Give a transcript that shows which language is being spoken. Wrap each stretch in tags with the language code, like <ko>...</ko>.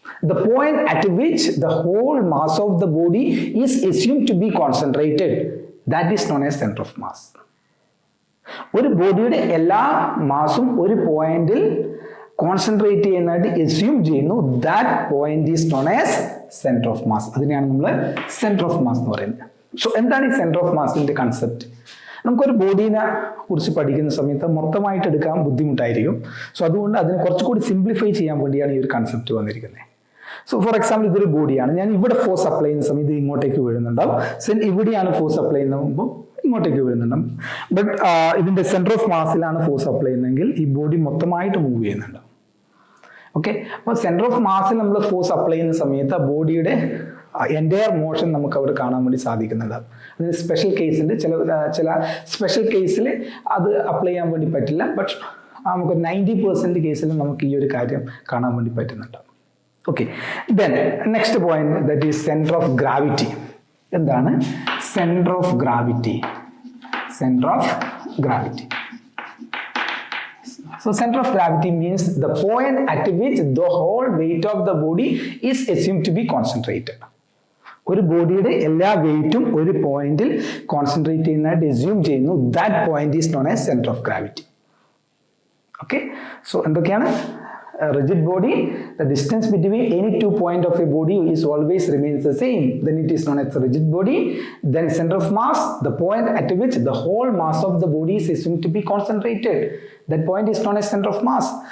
<en>The point at which the whole mass of the body is assumed to be concentrated, that is known as center of mass.</en> <ml>ഒരു ബോഡിയുടെ എല്ലാ മാസും ഒരു പോയിന്റിൽ concentrate ചെയ്യുന്നതായിട്ട് assume ചെയ്യുന്നു.</ml> <en>That point is known as centre of mass.</en> <ml>അതിനെയാണ് നമ്മൾ centre of mass എന്ന് പറയുന്നത്. സോ എന്താണ് ഈ സെന്റർ ഓഫ് മാസിന്റെ കൺസെപ്റ്റ്? നമുക്കൊരു ബോഡീനെ കുറിച്ച് പഠിക്കുന്ന സമയത്ത് മൊത്തമായിട്ട് എടുക്കാൻ ബുദ്ധിമുട്ടായിരിക്കും. സോ അതുകൊണ്ട് അതിനെ കുറച്ചുകൂടി സിംപ്ലിഫൈ ചെയ്യാൻ വേണ്ടിയാണ് ഈ ഒരു കൺസെപ്റ്റ് വന്നിരിക്കുന്നത്. സോ ഫോർ എക്സാമ്പിൾ ഇതൊരു ബോഡിയാണ്. ഞാൻ ഇവിടെ ഫോഴ്സ് അപ്ലൈ ചെയ്യുന്ന സമയത്ത് ഇത് ഇങ്ങോട്ടേക്ക് വീഴുന്നുണ്ടാവും. ഇവിടെയാണ് ഫോഴ്സ് അപ്ലൈ ചെയ്യുമ്പോൾ ഇങ്ങോട്ടേക്ക് വീഴുന്നുണ്ടാവും. ബട്ട് ഇതിന്റെ സെന്റർ ഓഫ് മാസിലാണ് ഫോഴ്സ് അപ്ലൈ ചെയ്യുന്നതെങ്കിൽ ഈ ബോഡി മൊത്തമായിട്ട് മൂവ് ചെയ്യുന്നുണ്ടാവും. ഓക്കെ, അപ്പോൾ സെന്റർ ഓഫ് മാസിൽ നമ്മൾ ഫോഴ്സ് അപ്ലൈ ചെയ്യുന്ന സമയത്ത് ആ ബോഡിയുടെ എൻ്റയർ മോഷൻ നമുക്ക് അവിടെ കാണാൻ വേണ്ടി സാധിക്കുന്നുണ്ടാവും. അതിന് സ്പെഷ്യൽ കേസ് ഉണ്ട്. ചില സ്പെഷ്യൽ കേസിൽ അത് അപ്ലൈ ചെയ്യാൻ വേണ്ടി പറ്റില്ല. ബട്ട് നമുക്ക് 90% കേസിൽ നമുക്ക് ഈ ഒരു കാര്യം കാണാൻ വേണ്ടി പറ്റുന്നുണ്ടാവും.</ml> <en>Okay, then next point, that is center of gravity.</en> <ml>എന്താണ് center of gravity? Center of gravity.</ml> <en>So center of gravity means the point at which the whole weight of the body is assumed to be concentrated.</en> <ml>ഒരു ബോഡിയുടെ എല്ലാ വെയിറ്റും ഒരു പോയിന്റിൽ concentrate ചെയ്യുന്നതായിട്ട് assume ചെയ്യുന്നു.</ml> <en>That point is known as centre of gravity.</en> <ml>Okay, so എന്തൊക്കെയാണ്?</ml> <en>Rigid body, the distance between any 2 points of a body is always remains the same, then it is known as a rigid body. Then center of mass, the point at which the whole mass of the body is assumed to be concentrated, that point is known as center of mass.</en>